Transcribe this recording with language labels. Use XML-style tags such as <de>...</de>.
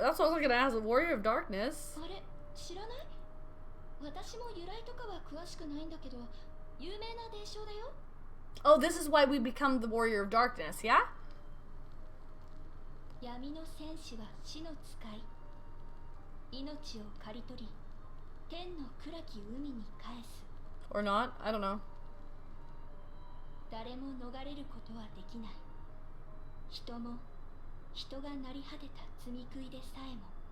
<en>That's what I was gonna ask. The warrior of darkness.</en> <ja>あれ、知らない？私も由来とかは詳しくないんだけど、有名な伝承だよ。</ja> <en>Oh, this is why we become the warrior of darkness, yeah?</en> <ja>闇の戦士は死の使い。命を刈り取り、天の暗き海に返す。</ja> <en>Or not? I don't know.</en> <ja>誰も逃れることはできない。人も人が成り果てた罪食いでさえも。</ja>